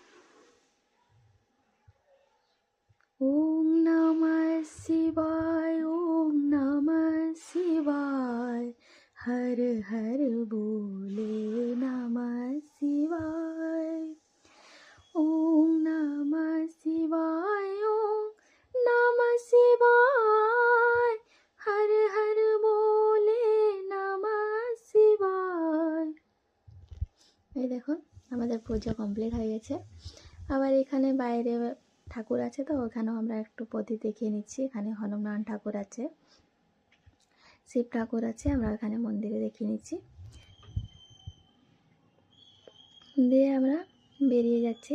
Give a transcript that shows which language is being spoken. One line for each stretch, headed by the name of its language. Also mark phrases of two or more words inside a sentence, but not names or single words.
Hindi: ओम नमः शिवाय, ओम नमः शिवाय, हर हर बोले नमः शिवाय। ओम नमः शिवाय, ओम नमः शिवाय, हर हर बोले नमः शिवाय।
Bangla: এই দেখুন, আমাদের পূজা কমপ্লিট হয়ে গেছে। আবার এখানে বাইরে ঠাকুর আছে, তো ওখানেও আমরা একটু প্রদীপ দেখিয়ে নিচ্ছি। এখানে হনুমান ঠাকুর আছে, শিব ঠাকুর আছে, আমরা এখানে মন্দিরে দেখিয়ে নিচ্ছি। দিয়ে আমরা বেরিয়ে যাচ্ছি।